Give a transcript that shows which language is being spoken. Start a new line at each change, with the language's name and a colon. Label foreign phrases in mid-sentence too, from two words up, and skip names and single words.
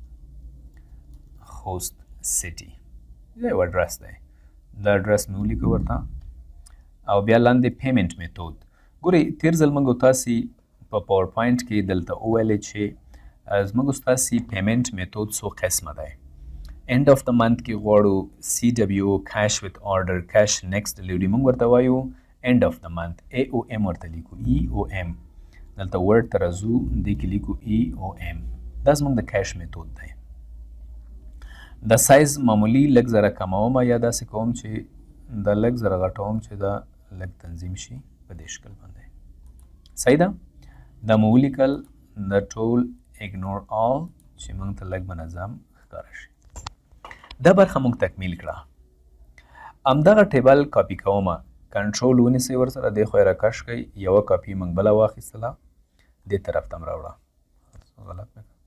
Pashto: خوست سیټي دا یو اډرس دی دا اډرس مې ولیکو ورته او بیا لاندې
English: payment method
Pashto: ګورئ تیر ځل موږ تاسې په پاور پوینټ کې دلته وویلې چې زموږ ستاسې
English: payment method
Pashto: څو قسمه دی
English: end of the month
Pashto: کې غواړو
English: CWO cash with order cash next delivery
Pashto: موږ ورته وایو
English: end of the month AOM
Pashto: ورته لیکو EOM دلته ورډ ته راځو دې کې لیکو EOM دا زموږ د کیش میتود دی د سایز معمولی لږ زره کموم یا داسې کوم چې دا لږ زره غټوم چې دا لږ تنظیم شي په دې شکل باندې صحیح ده دا مو ولیکل د ټول
English: ignore all
Pashto: چې موږ ته لږ منظم ښکاره شي دا برخه موږ تکمیل کړه همدغه
English: table copy
Pashto: کومه کنټرول ونیسئ ورسره دې خوا یې راکش کړئ یوه کاپي موږ بله واخیستله دې طرف ته م راوړه غلط مې